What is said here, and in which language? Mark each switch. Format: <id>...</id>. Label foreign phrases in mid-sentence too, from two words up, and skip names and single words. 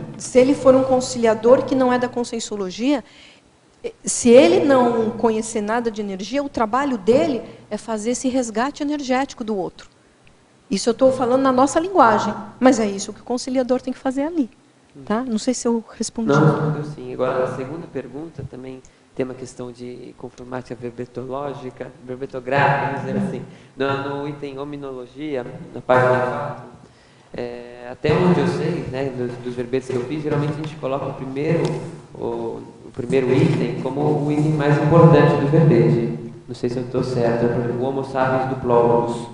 <pt>Se ele for um conciliador que não é da conscienciologia, se ele não conhecer nada de energia, o trabalho dele é fazer esse resgate energético do outro. Isso eu estou falando na nossa linguagem, mas é isso que o conciliador tem que fazer ali. Tá? Não sei se eu respondi. Não, sim. Agora, a segunda pergunta também... tem uma questão de conformática verbetológica, verbetográfica, vamos dizer assim. No item Hominologia, na página 4, até onde eu sei, né, dos verbetes que eu fiz, geralmente a gente coloca o primeiro item como o item mais importante do verbete. Não sei se eu estou certo, o Homo sapiens duplólogos.</pt>